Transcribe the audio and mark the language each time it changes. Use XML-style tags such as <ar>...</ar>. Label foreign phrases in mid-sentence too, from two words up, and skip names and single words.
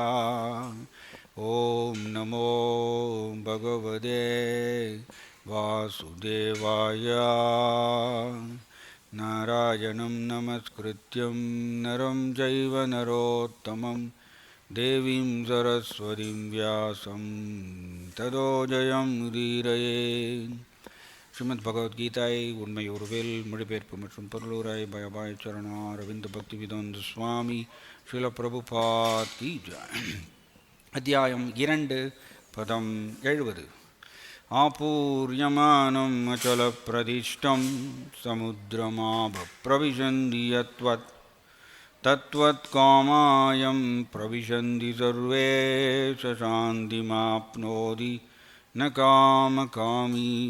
<sa>ओम नमो भगवते वासुदेवाय। नारायणं नमस्कृत्यं नरं चैव नरोत्तमं देवीं सरस्वतीं व्यासं ततो जयमुदीरये.</sa> <ta>ஸ்ரீமத் பகவத்கீதை உண்மை உருவில் மொழிபெயர்ப்பு மற்றும் பொருளுரை பயபாய் சரணா அரவிந்த பக்தி விதந்த சுவாமி ஸ்ரீல பிரபுபாத்</ta> <hi>की जय.</hi> <ta>அத்தியாயம் 2 பதம் 70.</ta> <sa>आपूर्यमाणम् अचल प्रतिष्ठम् समुद्रमापः प्रविशन्ति यद्वत् तद्वत् कामायम् प्रविशन्ति सर्वे शान्तिमाप्नोति न कामकामी.</sa>